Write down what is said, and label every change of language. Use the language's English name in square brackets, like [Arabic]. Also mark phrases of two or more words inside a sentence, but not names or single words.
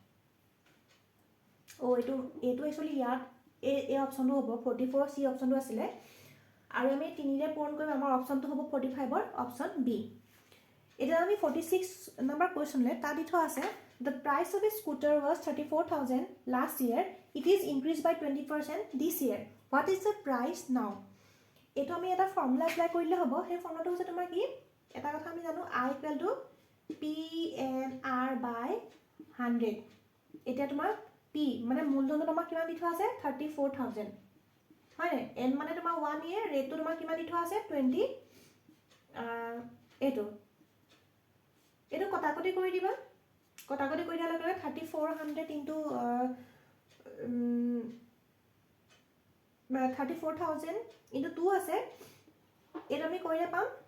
[Assamese] ও এইটো একচুয়ালি ইয়াত এই অপচনটো হ'ব 44 সি অপচনটো আছিলে আৰু আমি 3 ৰে পূৰণ কৰিম আমাৰ অপচনটো হ'ব 45 ৰ [English] option B [Assamese] এটা আমি 46 নম্বৰ কোৱেশ্চনলে তাত দি থোৱা আছে [English] the price of a scooter was 34000 last year it is increased by 20% this year what is the price now [Assamese] এটো আমি এটা [English] formula apply [Assamese] কৰিলে হ'ব সেই ফৰ্মুলাটো হৈছে তোমাৰ কি এটা কথা আমি জানো [English] i equal to pnr by 100 [Assamese] এটা তোমাৰ p মানে মূলধনটো তোমাৰ কিমান দি থোৱা আছে 34000 হয় n মানে তোমাৰ 1 year ৰেটটো তোমাৰ কিমান দি থোৱা আছে 20 এটো কটাকটি কৰি দিবা কটাকটি কৰি দিয়াৰ লগে 3400 into 34000 into 2 আছে এটা আমি কৰিলে পাম